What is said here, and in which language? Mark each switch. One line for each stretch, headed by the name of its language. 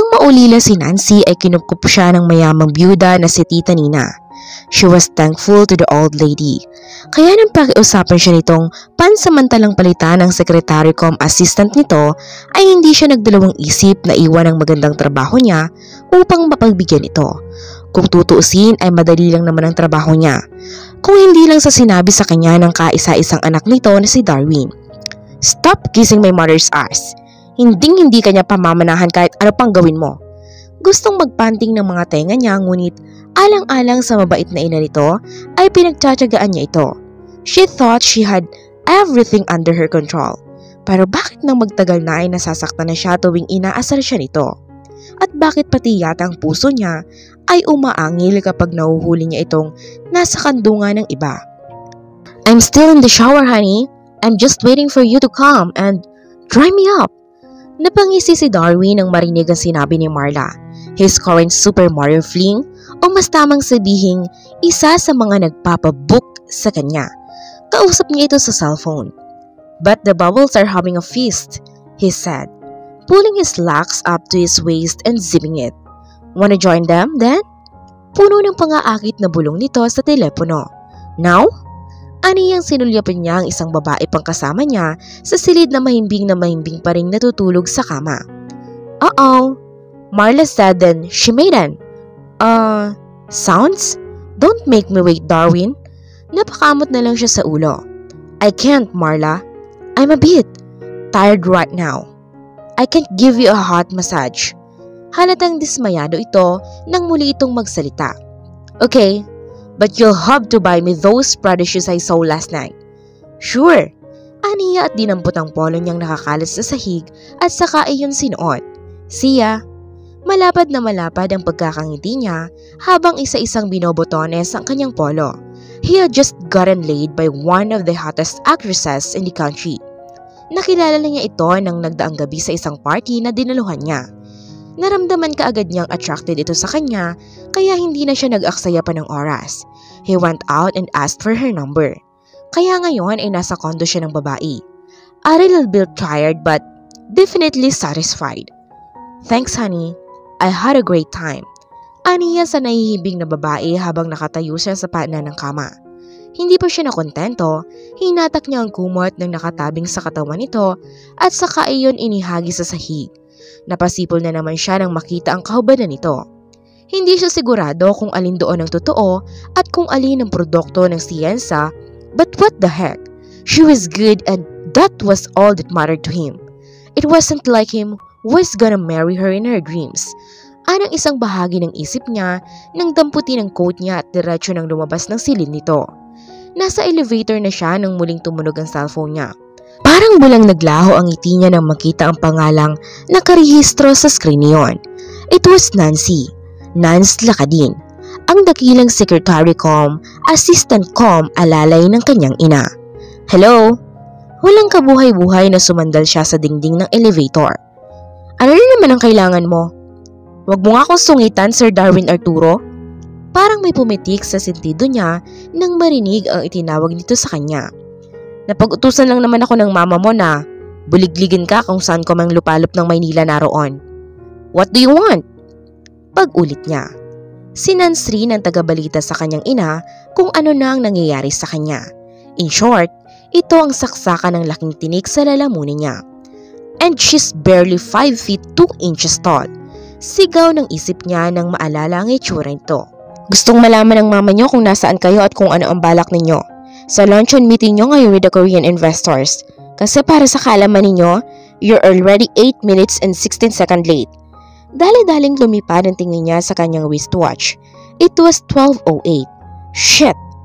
Filipino: naulila si Nancy ay kinukup siya ng mayamang byuda na si Tita Nina.
English: She was thankful to the old lady.
Filipino: Kaya nang pakiusapan siya nitong pansamantalang palitan ng secretary com assistant nito, ay hindi siya nagdalawang isip na iwan ang magandang trabaho niya upang mapagbigyan ito. Kung tutuusin ay madali lang naman ang trabaho niya. Kung hindi lang sa sinabi sa kanya ng kaisa-isang anak nito na si Darwin.
English: Stop kissing my mother's ass.
Filipino: Hinding-hindi kanya pamamanahan kahit ano pang gawin mo. Gustong magpanting ng mga tenga niya ngunit alang-alang sa mabait na ina nito ay pinagtsatsagaan niya ito.
English: She thought she had everything under her control.
Filipino: Pero bakit nang magtagal na ay nasasaktan na siya tuwing inaasar siya nito? At bakit pati yata ang puso niya ay umaangil kapag nahuhuli niya itong nasa kandungan ng iba?
English: I'm still in the shower, honey. I'm just waiting for you to come and dry me up.
Filipino: Napangisi si Darwin nang marinig ang sinabi ni Marla.
English: His current Super Mario fling
Filipino: o mas tamang sabihing isa sa mga nagpapabook sa kanya. Kausap niya ito sa cellphone.
English: But the bubbles are having a feast, he said, pulling his slacks up to his waist and zipping it. Wanna join them then?
Filipino: Puno ng pangaakit na bulong nito sa telepono.
English: Now?
Filipino: Aniyang sinulyapan niya ang isang babae pang kasama niya sa silid na mahimbing pa rin natutulog sa kama.
English: Uh-oh, Marla said then she made an sounds? Don't make me wait, Darwin.
Filipino: Napakamot na lang siya sa ulo.
English: I can't, Marla. I'm a bit tired right now. I can't give you a hot massage.
Filipino: Halatang dismayado ito nang muli itong magsalita.
English: Okay, but you'll have to buy me those Prada shoes I saw last night. Sure.
Filipino: Aniya at dinampot ang polo niyang nakakalat sa sahig at saka iyon sinuot. Siya. Malapad na malapad ang pagkakangiti niya habang isa-isang binobotones ang kanyang polo.
English: He had just gotten laid by one of the hottest actresses in the country.
Filipino: Nakilala na niya ito nang nagdaang gabi sa isang party na dinaluhan niya. Naramdaman kaagad niyang attracted ito sa kanya kaya hindi na siya nag-aksaya pa ng oras.
English: He went out and asked for her number.
Filipino: Kaya ngayon ay nasa condo siya ng babae.
English: A little bit tired but definitely satisfied. Thanks, honey. I had a great time.
Filipino: Aniya sa nahihibing na babae habang nakatayo siya sa paanan ng kama. Hindi pa siya nakontento, hinatak niya ang kumot ng nakatabing sa katawan nito at saka iyon inihagi sa sahig. Napasipol na naman siya nang makita ang kahubadan nito. Hindi siya sigurado kung alin doon ang totoo at kung alin ang produkto ng siyensa,
English: but what the heck? She was good and that was all that mattered to him. It wasn't like him was gonna marry her in her dreams.
Filipino: Anang isang bahagi ng isip niya nang damputin ang coat niya at diretso nang lumabas ng silid nito. Nasa elevator na siya nang muling tumunog ang cellphone niya. Parang bulang naglaho ang ngiti niya nang makita ang pangalang nakarehistro sa screen niyon.
English: It was Nancy.
Filipino: Nance Lacadin, ang dakilang secretary com, assistant com alalay ng kanyang ina.
English: Hello?
Filipino: Walang kabuhay-buhay na sumandal siya sa dingding ng elevator. Ano rin naman ang kailangan mo? Huwag mo nga akong sungitan, Sir Darwin Arturo. Parang may pumitik sa sentido niya nang marinig ang itinawag nito sa kanya. Napag-utusan lang naman ako ng mama mo na buligligin ka kung saan ko mang lupalop ng Maynila naroon.
English: What do you want?
Filipino: Pag-ulit niya. Sinansri ng tagabalita sa kanyang ina kung ano na ang nangyayari sa kanya.
English: In short,
Filipino: ito ang saksakan ng laking tinik sa lalamunin niya.
English: And she's barely 5 feet 2 inches tall.
Filipino: Sigaw ng isip niya nang maalala ang itsura nito. Gustong malaman ng mama niyo kung nasaan kayo at kung ano ang balak ninyo sa luncheon meeting niyo ngayon
English: with the Korean investors.
Filipino: Kasi para sa kaalaman ninyo,
English: you're already 8 minutes and 16 seconds late.
Filipino: Dali-daling lumipad ang tingin niya sa kanyang wristwatch.
English: It was 12:08. Shit!